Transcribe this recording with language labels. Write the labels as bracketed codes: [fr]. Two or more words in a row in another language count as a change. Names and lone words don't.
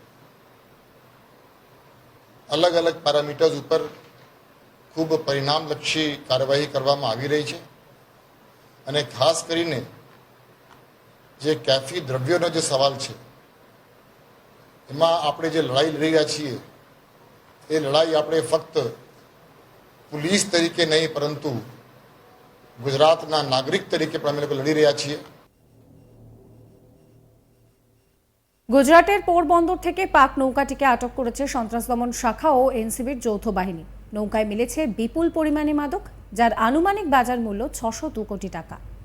[gu] અલગ અલગ પેરામીટર્સ ઉપર ખૂબ પરિણામલક્ષી કાર્યવાહી કરવામાં આવી રહી છે અને ખાસ કરીને જે કેફી દ્રવ્યોનો જે સવાલ છે એમાં આપણે જે લડાઈ લડી રહ્યા છીએ એ લડાઈ આપણે ફક્ત પોલીસ તરીકે નહીં પરંતુ ગુજરાતના નાગરિક તરીકે પણ અમે લોકો લડી રહ્યા છીએ। [bn] গুজরাটের পোর বন্দর থেকে পাক নৌকাটিকে আটক করেছে সন্ত্রাস দমন শাখা ও এনসিবির যৌথ বাহিনী। নৌকায় মিলেছে বিপুল পরিমাণে মাদক, যার আনুমানিক বাজার মূল্য 602 কোটি টাকা।